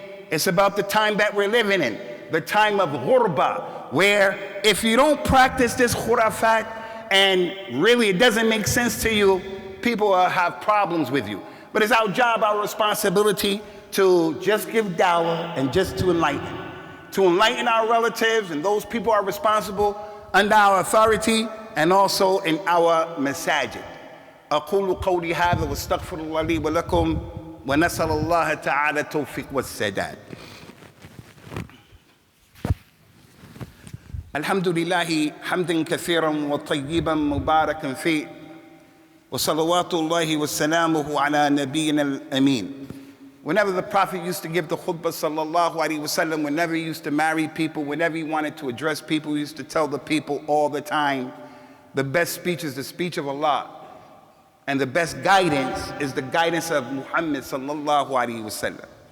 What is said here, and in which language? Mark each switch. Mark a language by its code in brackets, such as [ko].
[en] It's about the time that we're living in, the time of ghurba, where if you don't practice this khurafat and really it doesn't make sense to you, people will have problems with you. But it's our job, our responsibility to just give dawah and just to enlighten our relatives and those people are responsible under our authority and also in our masajid. [ar] أقول قولي هذا واستغفر الله لي ولكم ونسأل الله تعالى التوفيق والسداد. الحمد لله حمدا كثيرا وطيبا مباركا فيه وصلوات الله وسلامه على نبينا الأمين. [en] Whenever the Prophet used to give the khutbah sallallahu alaihi wasallam, whenever he used to marry people, whenever he wanted to address people, he used to tell the people all the time, the best speech is the speech of Allah. And the best guidance is the guidance of Muhammad sallallahu alaihi wasallam.